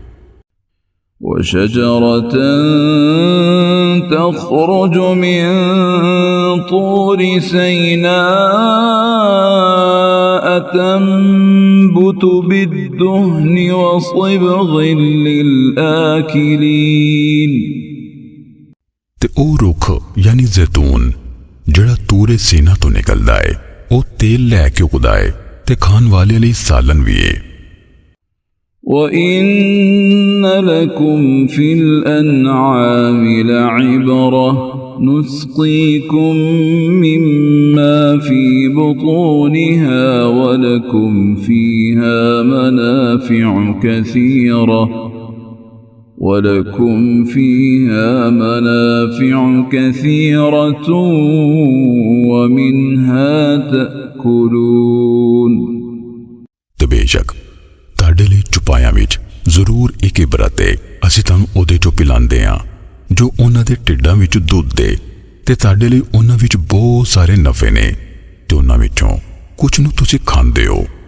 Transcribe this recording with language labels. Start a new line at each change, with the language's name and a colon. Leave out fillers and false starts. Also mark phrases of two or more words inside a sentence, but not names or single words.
Arabic: وشجرة تخرج من طور سيناء تنبت بالدهن وصبغ للآكلين.
Punjabi: تے او رکھ یعنی زیتون جیہڑا طورِ سینا توں نکلدا ہے، او تیل لے کے اگدا ہے تے کھان والے لئی سالن بھی ہے.
Arabic: وإن لكم في الأنعام لعبرة نسقيكم مما في بطونها ولكم فيها منافع كثيرة ومنها تأكلون.
Punjabi: تے بیشک تاڈے لئی چوپایاں وچ ضرور اک عبرت ہے، اسی تہانوں اوہدے چوں پلاندے ہاں جو اوہناں دے ڈھڈاں وچ دودھ دے، تے تاڈے لئی اوہناں وچ بہت سارے نفعے نے تے اوہناں وچوں کجھ نوں تسی کھاندے ہو.